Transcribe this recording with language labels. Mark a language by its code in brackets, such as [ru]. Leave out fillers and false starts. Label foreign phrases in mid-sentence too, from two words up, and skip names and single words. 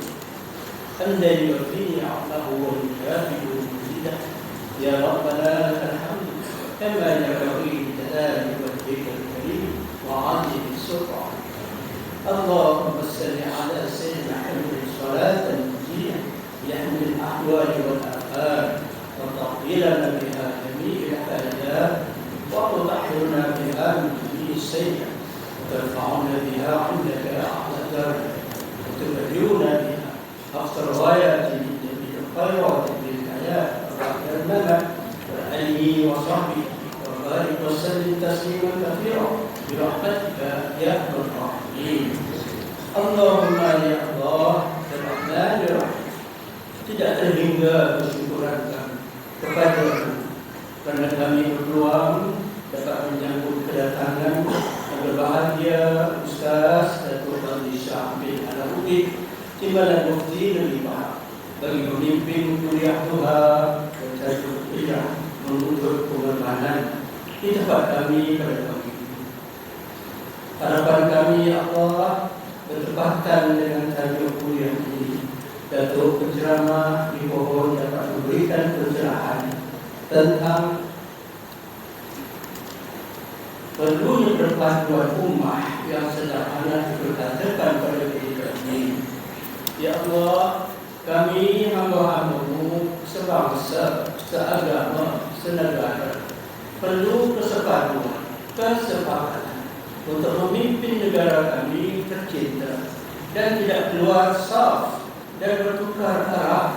[ar] حمدا يوافي نعمه ويكافئ مزيده. يا ربنا لك الحمد كما ينبغي لجلال وجهك الكريم وعظيم سلطانك. اللهم صل على سيدنا محمد صلاة منجية يحمل الأهوال والآفات وتقبلنا بها جميع الحاجات وتطهرنا بها من السيئة وترفعون بها عندك أعلى الدرجة وتبلغنا بها أقصى الغايات من جميع الخيرات في الحياة والممات وآله وصحبه وبارك وسلم تسليما كثيرا برحمتك يا أرحم الراحمين. اللهم يا الله الرحمن الرحيم. [ms] Tidak terhingga kesyukuran kami kepada-Mu karena kami berpeluang dapat menyambut kedatangan yang berbahagia Ustaz Datuk Fadli Shah bin Alauddin Timbalan Mufti Negeri Pahang bagi memimpin kuliah Tuhan bertajuk Hijrah Menuntut Pengorbanan di tempat kami pada pagi ini. Harapan kami [ar] يا الله [ms] bertepatan dengan tajuk kuliah ini. Datuk penceramah dimohon dapat memberikan pencerahan tentang perlunya perpaduan ummah yang sederhana diperkatakan pada ketika ini. [ar] يا الله, [ms] kami hamba-Hamba-Mu sebangsa, seagama, senegara perlu kesepakatan, kesepakatan untuk memimpin negara kami tercinta dan tidak keluar saf dan bertukar arah.